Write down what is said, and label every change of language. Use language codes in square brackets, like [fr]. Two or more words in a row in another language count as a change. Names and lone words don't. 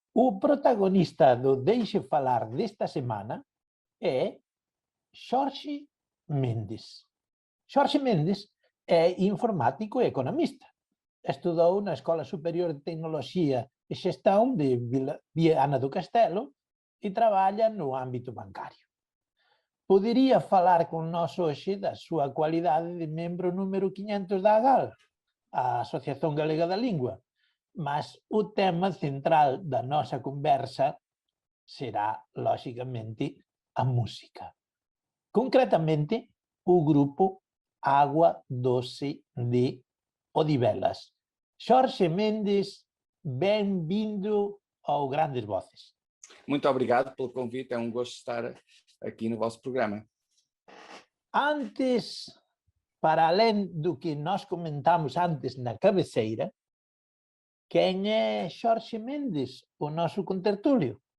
[gl] O protagonista do Deixe Falar desta semana é Jorge Mendes. Jorge Mendes é informático e economista. Estudou na Escola Superior de Tecnoloxía e Xestão de Viana do Castelo e traballa no ámbito bancario. Podería falar con nós hoxe da súa cualidade de membro número 500 da AGAL, a Asociación Galega da Lingua, mas o tema central da nosa conversa será, lóxicamente, a música. Concretamente, o grupo Agua Doce de Odivelas. [pt] Jorge Mendes, bem-vindo ao Grandes Voces. Muito obrigado pelo convite, é um gosto estar aqui no vosso programa. Antes, para além do que nós comentamos antes na cabeceira, quem é Jorge Mendes, o nosso contertúlio?